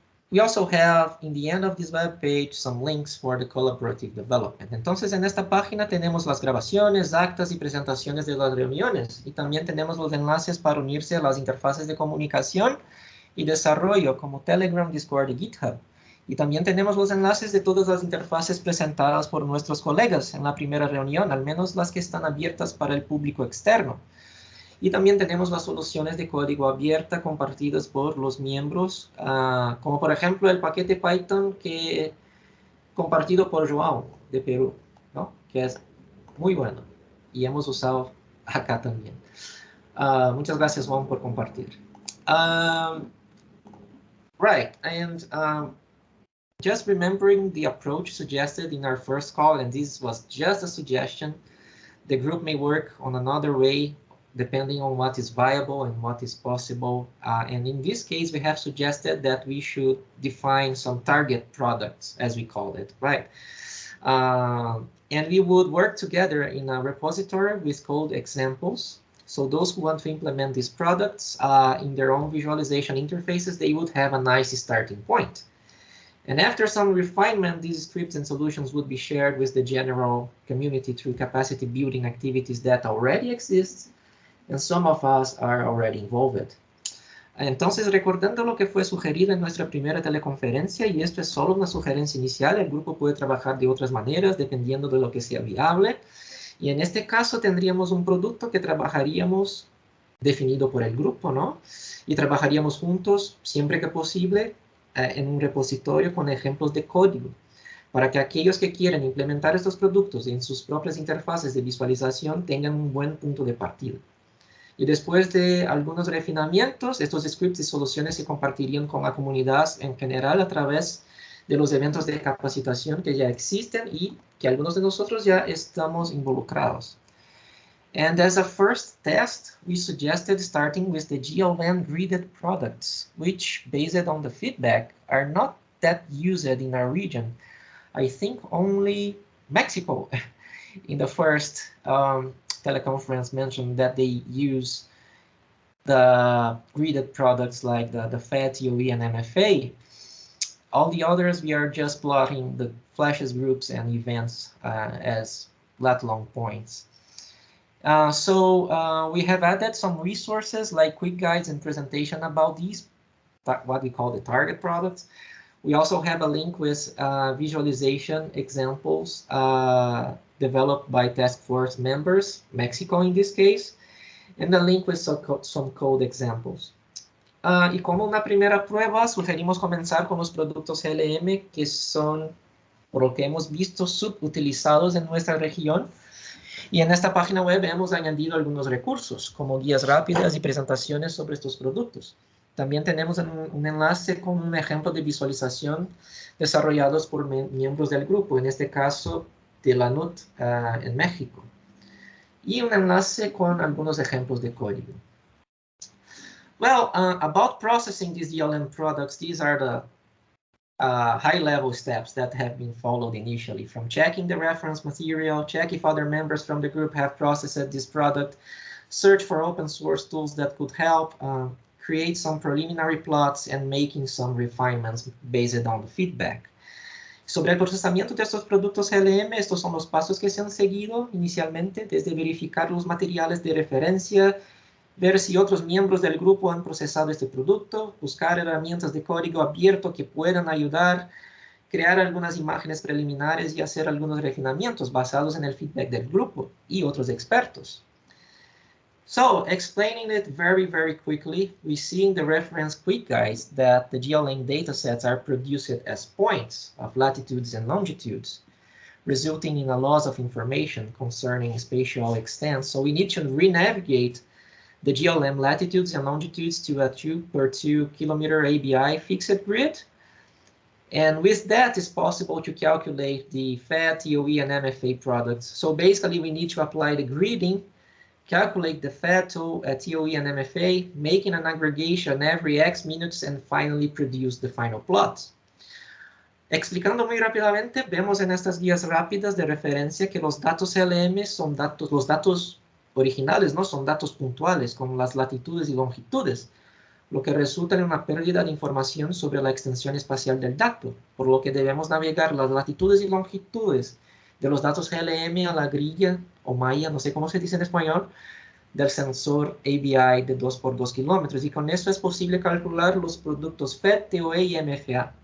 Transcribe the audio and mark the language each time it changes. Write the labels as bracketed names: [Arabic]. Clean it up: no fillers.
[English] We also have, in the end of this web page, some links for the collaborative development. [Spanish] Entonces, en esta página tenemos las grabaciones, actas y presentaciones de las reuniones. Y también tenemos los enlaces para unirse a las interfaces de comunicación y desarrollo como Telegram, Discord y GitHub. Y también tenemos los enlaces de todas las interfaces presentadas por nuestros colegas en la primera reunión, al menos las que están abiertas para el público externo. Y también tenemos las soluciones de código abierta compartidas por los miembros, como por ejemplo el paquete Python compartido por João de Perú, ¿no? Que es muy bueno y hemos usado acá también. Muchas gracias, Juan, por compartir. [English] Right, and just remembering the approach suggested in our first call, and this was just a suggestion, the group may work on another way depending on what is viable and what is possible. And in this case, we have suggested that we should define some target products, as we called it, right? And we would work together in a repository with code examples. So those who want to implement these products in their own visualization interfaces, they would have a nice starting point. And after some refinement, these scripts and solutions would be shared with the general community through capacity building activities that already exist, and some of us are already involved. [Spanish] Entonces, recordando lo que fue sugerido en nuestra primera teleconferencia, y esto es solo una sugerencia inicial, el grupo puede trabajar de otras maneras dependiendo de lo que sea viable. Y en este caso tendríamos un producto que trabajaríamos definido por el grupo, ¿no? Y trabajaríamos juntos, siempre que posible, en un repositorio con ejemplos de código, para que aquellos que quieran implementar estos productos en sus propias interfaces de visualización tengan un buen punto de partida. Y después de algunos refinamientos, estos scripts y soluciones se compartirían con la comunidad en general a través de los eventos de capacitación que ya existen y que algunos de nosotros ya estamos involucrados. [English] And as a first test, we suggested starting with the GLM gridded products, which, based on the feedback, are not that used in our region. I think only Mexico in the first teleconference mentioned that they use the gridded products like the FAT, TOE, and MFA. All the others, we are just plotting the flashes, groups, and events as lat-long points. So we have added some resources like quick guides and presentation about these, what we call the target products. We also have a link with visualization examples developed by task force members, Mexico in this case, and a link with some code examples. [Spanish] Y como una primera prueba, sugerimos comenzar con los productos LM que son, por lo que hemos visto, subutilizados en nuestra región. Y en esta página web hemos añadido algunos recursos, como guías rápidas y presentaciones sobre estos productos. También tenemos un enlace con un ejemplo de visualización desarrollados por miembros del grupo, en este caso de la NUT en México. Y un enlace con algunos ejemplos de código. [English] Well, about processing these DLM products, these are the high-level steps that have been followed initially, from checking the reference material, check if other members from the group have processed this product, search for open source tools that could help, create some preliminary plots, and making some refinements based on the feedback. [Spanish] Sobre el procesamiento de estos productos LM, estos son los pasos que se han seguido inicialmente, desde verificar los materiales de referencia, ver si otros miembros del grupo han procesado este producto, buscar herramientas de código abierto que puedan ayudar, crear algunas imágenes preliminares y hacer algunos refinamientos basados en el feedback del grupo y otros expertos. [English] So, explaining it very, very quickly, we see in the reference quick guides that the GLM datasets are produced as points of latitudes and longitudes, resulting in a loss of information concerning spatial extent. So we need to re-navigate the GLM latitudes and longitudes to a 2 per 2 kilometer ABI fixed grid And with that, it's possible to calculate the FAD, TOE, and MFA products. So basically, we need to apply the gridding, calculate the FAD, TOE, and MFA, making an aggregation every X minutes, and finally produce the final plots. [Spanish] Explicando muy rápidamente, vemos en estas guías rápidas de referencia que los datos LM son datos, los datos originales, ¿no? Son datos puntuales, con las latitudes y longitudes, lo que resulta en una pérdida de información sobre la extensión espacial del dato, por lo que debemos navegar las latitudes y longitudes de los datos GLM a la grilla o malla, no sé cómo se dice en español, del sensor ABI de 2 por 2 kilómetros, y con eso es posible calcular los productos FED, TOE y MFA.